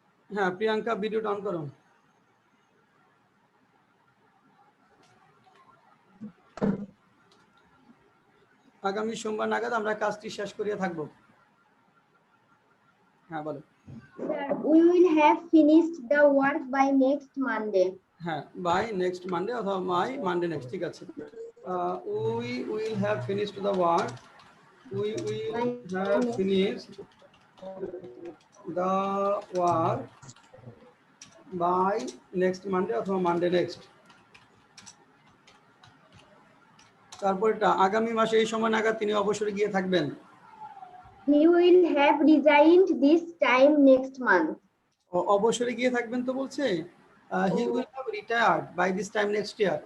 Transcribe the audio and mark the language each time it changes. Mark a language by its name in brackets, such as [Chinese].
[Bangla] হ্যাঁ প্রিয়াঙ্কা, ভিডিওটা অন করো। আগামী সোমবার নাগাদ আমরা কাজটি শেষ করিয়া থাকবো। হ্যাঁ বলো। [English] Sir, we will have finished the work by next Monday. হ্যাঁ, by next Monday অথবা by Monday next, ঠিক আছে। We will have finished the work, we will have finished the work by next Monday অথবা Monday next. [Bangla] তারপরটা আগামী মাসে এই সময় নাগাদ তিনি অবসরে গিয়ে থাকবেন। [English] He will have resigned this time next month. [Bangla] অবসরে গিয়ে থাকবেন তো বলছে, [English] He will have retired by this time next year.